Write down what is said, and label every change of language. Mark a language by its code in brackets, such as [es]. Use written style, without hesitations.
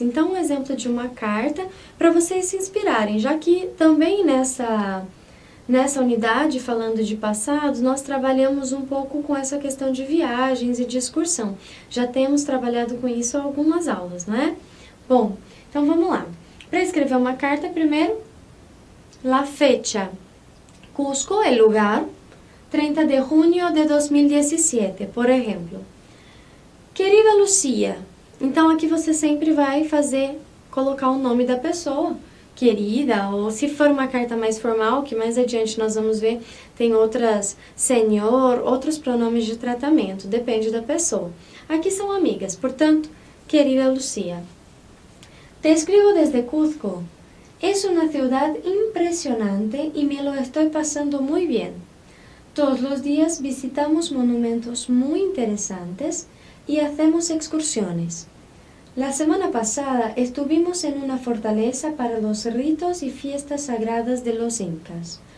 [pt] Então, um exemplo de uma carta para vocês se inspirarem, já que também nessa unidade, falando de passados, nós trabalhamos um pouco com essa questão de viagens e de excursão. Já temos trabalhado com isso há algumas aulas, não é? Bom, então vamos lá. Para escrever uma carta, primeiro, [es] la fecha. Cusco, el lugar, 30 de junio de 2017, [pt] por exemplo. [es] Querida Lucia. [pt] Então, aqui você sempre vai colocar o nome da pessoa. Querida, ou se for uma carta mais formal, que mais adiante nós vamos ver, tem outras, senhor, outros pronomes de tratamento, depende da pessoa. Aqui são amigas, portanto, [es] querida Lucia. Te escribo desde Cuzco. Es una ciudad impresionante y me lo estoy pasando muy bien. Todos los días visitamos monumentos muy interesantes y hacemos excursiones. La semana pasada estuvimos en una fortaleza para los ritos y fiestas sagradas de los incas.